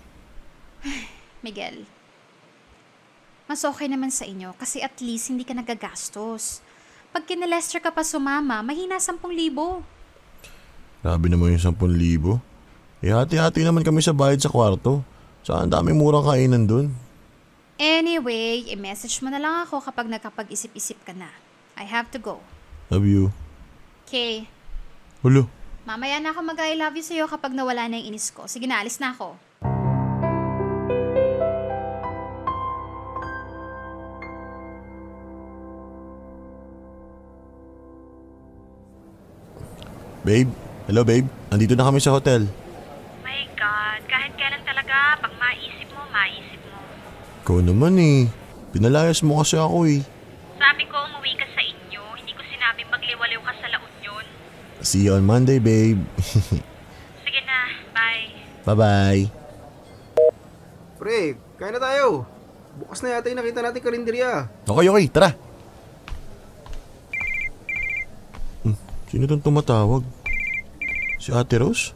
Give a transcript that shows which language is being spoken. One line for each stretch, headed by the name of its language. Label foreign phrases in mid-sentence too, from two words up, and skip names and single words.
Filipino: Miguel, mas okay naman sa inyo kasi
English: at least
Filipino: hindi ka nagagastos. Pag kina Lester ka pa sumama, mahina 10,000. Grabe naman yung 10,000. Eh hati-hati naman kami sa bayad sa kwarto. Saan dami murang kainan dun. Anyway, i-message mo na lang ako kapag nakapag-isip-isip ka na.
English: I have to go. Love you. Okay. Hulo.
Filipino: Mamaya na ako mag-
English: I love you
Filipino: sa'yo kapag nawala na yung inis ko. Sige na, alis na ako.
English: Babe? Hello babe?
Filipino: Andito na kami sa hotel.
English: My God,
Filipino: kahit kailan talaga, pag maisip mo, maisip mo. Ikaw naman eh. Pinalayas mo kasi ako eh. Sabi ko, umuwi ka sa inyo. Hindi ko sinabing magliwaliw ka sa La Union.
English: See you on Monday, babe.
Filipino: Sige na, bye.
English: Bye-bye.
Filipino: Pre, kain na tayo. Bukas na yata yung nakita natin karinderya. Okay, tara. Sino itong tumatawag? Si Ate Rose?